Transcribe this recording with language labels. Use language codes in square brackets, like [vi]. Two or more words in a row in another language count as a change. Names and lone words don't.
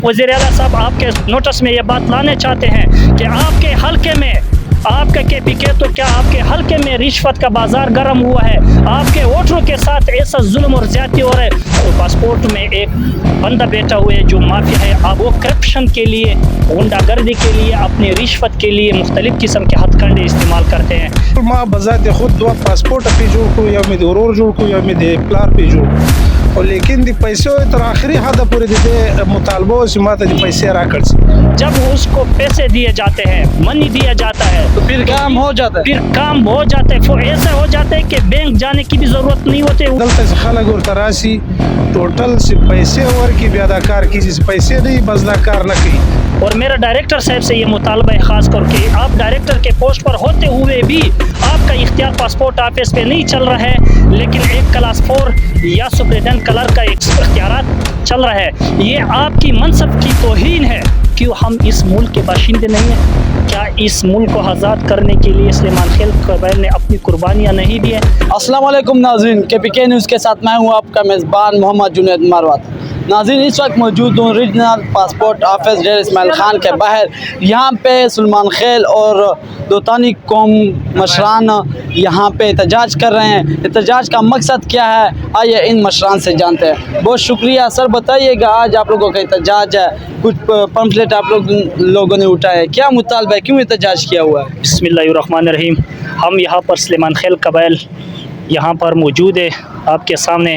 [ur] وزیر اعلیٰ صاحب آپ کے نوٹس میں یہ بات لانے چاہتے ہیں کہ آپ کے حلقے میں آپ کا KPK تو کیا آپ کے حلقے میں رشوت کا بازار گرم ہوا ہے، آپ کے ووٹروں کے ساتھ ایسا ظلم اور زیادتی ہو رہا ہے. تو پاسپورٹ میں ایک بندہ بیٹھا ہوا ہے جو مافیا ہے، آپ وہ کرپشن کے لیے، غنڈہ گردی کے لیے، اپنی رشوت کے لیے مختلف قسم کے ہتھکنڈے استعمال کرتے ہیں. [ps] ما بذات خود دو پاسپورت پی جوړ کو یا مې د ورور جوړ کو یا مې د پلار پی جوړ او لیکن دی پیسو تر آخری حد پورې د مطالبه او سماته دی پیسې راکړ شي [ur] جب اس کو پیسے دیے جاتے ہیں، منی دیا جاتا ہے تو پھر کام ہو جاتا ہے. پھر کام ہو جاتا ہے، ایسا ہو جاتا ہے کہ بینک جانے کی بھی ضرورت نہیں ہوتی. [ps] دلته چې خلک ورته راشي ټوټل چې پیسې ورکړي بیا دا کار کیږي، چې پیسې نه بس دا کار نه کوي. [ur] اور میرا ڈائریکٹر صاحب سے یہ مطالبہ ہے خاص کر کے، آپ ڈائریکٹر کے پوسٹ پر ہوتے ہوئے بھی آپ کا اختیار پاسپورٹ آفس پہ نہیں چل رہا ہے، لیکن ایک کلاس 4 یا سپرنٹینڈنٹ کلر کا ایک اختیارات چل رہا ہے. یہ آپ کی منصب کی توہین ہے. کیوں ہم اس ملک کے باشندے نہیں ہیں؟ کیا اس ملک کو آزاد کرنے کے لیے سلیمان خیل قبائل نے اپنی قربانیاں نہیں دی ہیں؟ السلام علیکم ناظرین، KPK نیوز کے ساتھ میں ہوں آپ کا میزبان محمد جنید مروت. ناظرین اس وقت موجود ہوں ریجنل پاسپورٹ آفس ڈیر اسماعیل خان کے باہر. یہاں پہ سلیمان خیل اور دوتانی قوم مشران یہاں پہ احتجاج کر رہے ہیں. احتجاج کا مقصد کیا ہے آئیے ان مشران سے جانتے ہیں. بہت شکریہ سر، بتائیے گا آج آپ لوگوں کا احتجاج ہے، کچھ پمفلٹ آپ لوگوں نے اٹھائے، کیا مطالبہ ہے، کیوں احتجاج کیا ہوا ہے؟ [ar] بسم اللہ الرحمن الرحیم. [ur] ہم یہاں پر سلیمان خیل قبائل یہاں پر موجود ہے آپ کے سامنے.